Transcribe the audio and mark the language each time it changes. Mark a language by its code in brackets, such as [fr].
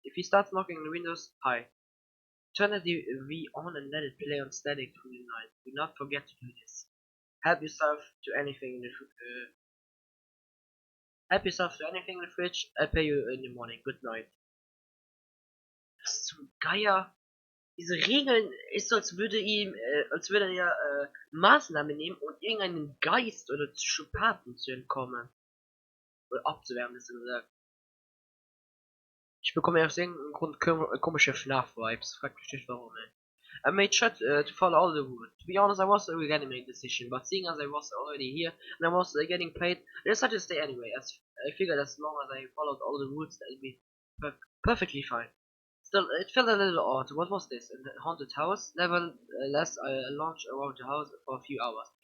[en] If he starts knocking on the windows, hi. Turn the TV on and let it play on static through the night. Do not forget to do this. Help yourself to anything in the fridge. I'll pay you in the morning. Good night. [de] Was zum Geier? Diese Regeln ist so, als würde er Maßnahmen nehmen, um irgendeinen Geist oder Psychopathen zu entkommen. Oder abzuwehren, besser gesagt. Ich bekomme aus irgendeinem Grund komische FNAF-Vibes. Frag mich nicht warum, ey. [en] I made sure to follow all the rules. To be honest, I was regretting my decision, but seeing as I was already here and I was getting paid, I decided to stay anyway, as I figured as long as I followed all the rules, that would be perfectly fine. Still, it felt a little odd. What was this? A haunted house? Nevertheless, I lounged around the house for a few hours.